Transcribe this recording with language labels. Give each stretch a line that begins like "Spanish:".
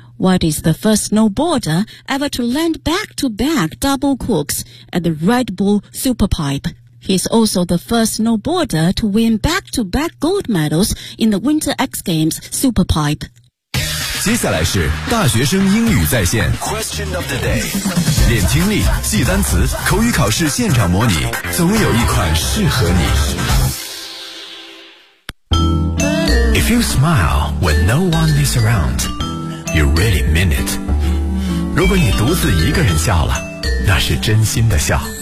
English: White is the first snowboarder ever to land back-to-back double corks at the Red Bull Superpipe. He is also the first snowboarder to win back-to-back gold medals in the Winter X Games Superpipe.
Chinese: 接下来是大学生英语在线
English: Question of the day.
Chinese: 练听力，记单词，口语考试现场模拟，总有一款适合你。
English: If you smile when no one is around,You really mean it.
Chinese: 如果你独自一个人笑了，那是真心的笑。